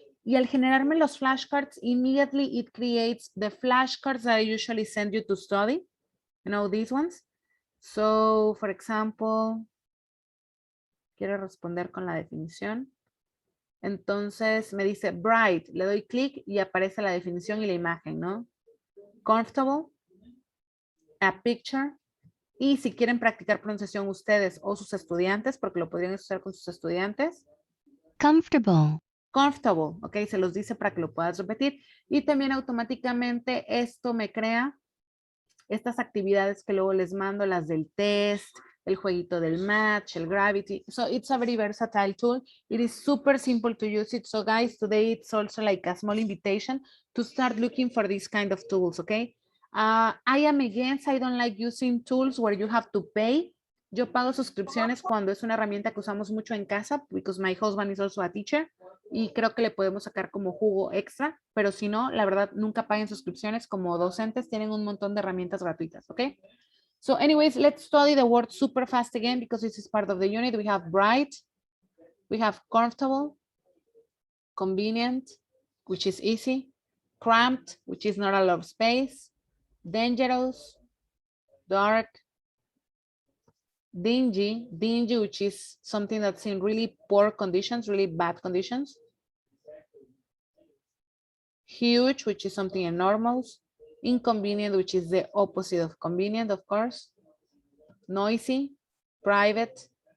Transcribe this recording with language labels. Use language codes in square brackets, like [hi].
[es] Y al generarme los flashcards, [en] immediately it creates the flashcards that I usually send you to study. You know, these ones. So, for example, [es] quiero responder con la definición. Entonces me dice bright, le doy clic y aparece la definición y la imagen, ¿no? [en] Comfortable, a picture. [es] Y si quieren practicar pronunciación ustedes o sus estudiantes, porque lo podrían usar con sus estudiantes. [en] Comfortable. [es] Comfortable, ok, se los dice para que lo puedas repetir. Y también automáticamente esto me crea estas actividades que luego les mando, las del test, el jueguito del match, el gravity. [en] So it's a very versatile tool. It is super simple to use it. So guys, today it's also like a small invitation to start looking for these kind of tools, okay? I am against, I don't like using tools where you have to pay. [es] Yo pago suscripciones cuando es una herramienta que usamos mucho en casa, [en] because my husband is also a teacher, [es] y creo que le podemos sacar como jugo extra, pero si no, la verdad, nunca paguen suscripciones. Como docentes tienen un montón de herramientas gratuitas, ¿ok? [en] So anyways, let's study the word super fast again, because this is part of the unit. We have bright, we have comfortable, convenient, which is easy, cramped, which is not a lot of space, dangerous, dark, dingy, which is something that's in really poor conditions, really bad conditions, huge, which is something enormous, inconvenient, which is the opposite of convenient, of course, noisy, private,